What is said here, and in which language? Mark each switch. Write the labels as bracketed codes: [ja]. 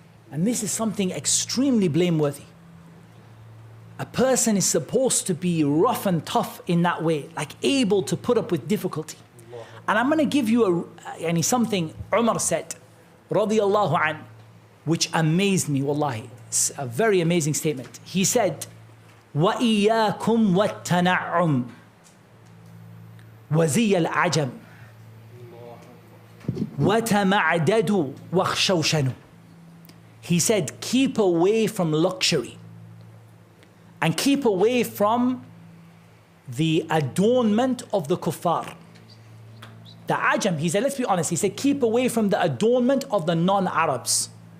[en] And this is something extremely blameworthy. A person is supposed to be rough and tough in that way, like able to put up with difficulty. And I'm going to give you something Umar said, radiyallahu an, which amazed me, wallahi. It's a very amazing statement. [ar] He said, وَإِيَّاكُمْ وَالتَّنَعُّمْ وَزِيَّ الْعَجَمْ وَتَمَعْدَدُوا وَخْشَوْشَنُوا. [en] He said, keep away from luxury and keep away from the adornment of the kuffar. The ajam, he said, let's be honest, he said, keep away from the adornment of the non-Arabs.